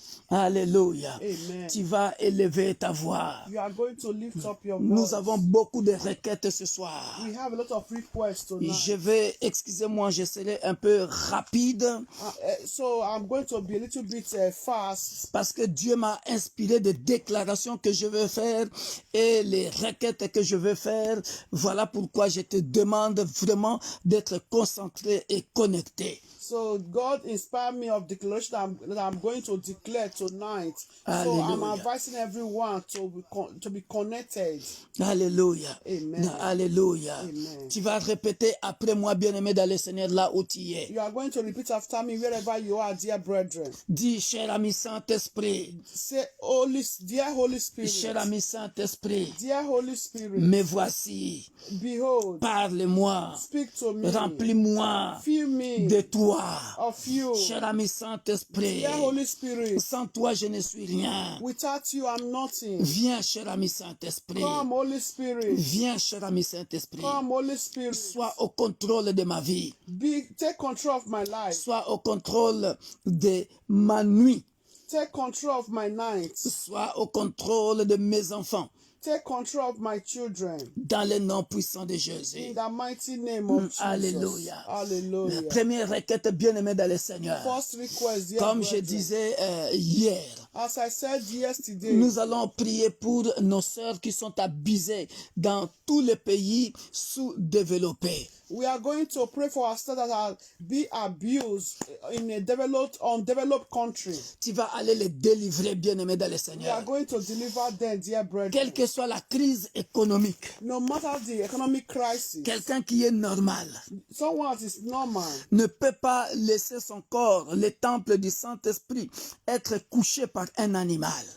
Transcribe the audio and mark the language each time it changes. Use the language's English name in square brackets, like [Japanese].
[French] Alléluia. Tu vas élever ta voix. Nous avons beaucoup de requêtes ce soir. Je vais, excusez-moi, je serai un peu rapide. [English] So I'm going to be a little bit fast. [French] Parce que Dieu m'a inspiré des déclarations que je veux faire et les requêtes que je veux faire. Voilà pourquoi je te demande vraiment d'être concentré et connecté. [English] So God inspired me of declaration that I'm going to declare tonight. Hallelujah. So I'm advising everyone to be connected. [French] Alléluia. Amen. Alléluia. Amen. Tu vas répéter après moi, bien-aimé dans le Seigneur, là où tu es. [English] You are going to repeat after me wherever you are, dear brethren. [French] Dis, cher ami Saint-Esprit. [English] Say, dear Holy Spirit. [French] Cher ami Saint-Esprit. [English] Dear Holy Spirit. [French] Me voici. [English] Behold. [French] Parle-moi. [English] Speak to me. [French] Remplis-moi. [English] Fill me. [French] De toi. [English] Of you. [French] Cher ami Saint-Esprit. [English] Dear Holy Spirit. [French] Sans toi, je ne suis rien. [English] Without you, I'm nothing. [French] Viens, cher ami Saint-Esprit. [English] Come, Holy Spirit. [French] Viens, cher ami Saint-Esprit. [English] Come, Holy Spirit. [French] Sois au contrôle de ma vie. [English] Take control of my life. [French] Sois au contrôle de ma nuit. [English] Take control of my night. [French] Sois au contrôle de mes enfants. [English] Take control of my children. [French] Dans le nom puissant de Jésus. [English] In the mighty name of Jesus. [French] Alléluia. [English] Hallelujah. [French] Première requête, bien-aimée dans le Seigneur. [English] First request, dear [French] Comme je [English] brethren. [French] disais hier, [English] As I said yesterday, [French] nous allons prier pour nos sœurs qui sont abusées dans tous les pays sous-développés. [English] we are going to pray for our sisters that are be abused in a undeveloped country. [French] Tu vas aller les délivrer, bien-aimés dans le [English] We are [French] Seigneur. [English] going to deliver them, dear brethren. [French] Quelle que soit la crise économique, [English] No matter the economic crisis, [French] quelqu'un qui est normal [English] someone that is normal [French] ne peut pas laisser son corps, le temple du Saint-Esprit, être couché par un animal.